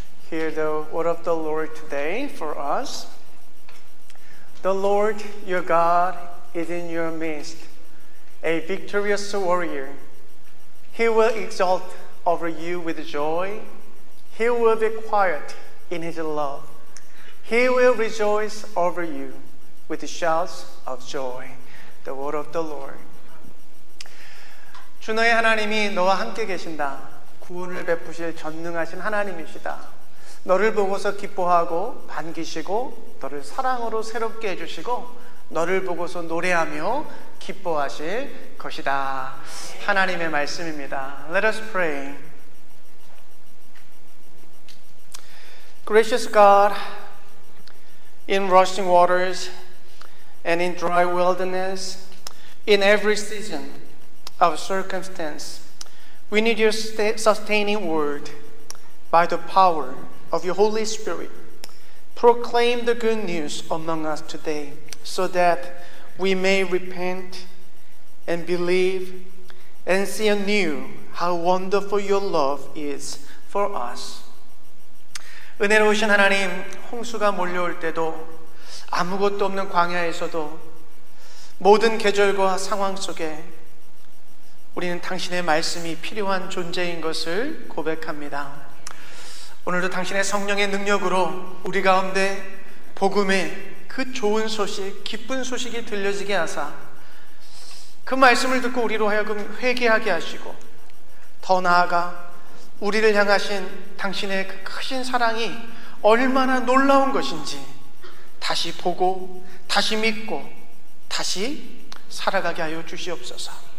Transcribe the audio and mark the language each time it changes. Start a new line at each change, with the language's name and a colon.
English: Hear the word of the Lord today for us. The Lord your God is in your midst, a victorious warrior. He will exult over you with joy. He will be quiet in his love. He will rejoice over you with shouts of joy. The word of the Lord.
Korean: 주 너의 하나님이 너와 함께 계신다. 구원을 베푸실 전능하신 하나님이시다. 너를 보고서 기뻐하고 반기시고 너를 사랑으로 새롭게 해주시고 너를 보고서 노래하며 기뻐하실 것이다. 하나님의 말씀입니다.
English: Let us pray. Gracious God, in rushing waters and in dry wilderness, in every season of circumstance, we need your sustaining word. By the power of your Holy Spirit, proclaim the good news among us today so that we may repent and believe and see anew how wonderful your love is for us.
Korean: 은혜로우신 하나님, 홍수가 몰려올 때도 아무것도 없는 광야에서도 모든 계절과 상황 속에 우리는 당신의 말씀이 필요한 존재인 것을 고백합니다. 오늘도 당신의 성령의 능력으로 우리 가운데 복음의 그 좋은 소식, 기쁜 소식이 들려지게 하사 그 말씀을 듣고 우리로 하여금 회개하게 하시고 더 나아가 우리를 향하신 당신의 그 크신 사랑이 얼마나 놀라운 것인지 다시 보고 다시 믿고 다시 살아가게 하여 주시옵소서.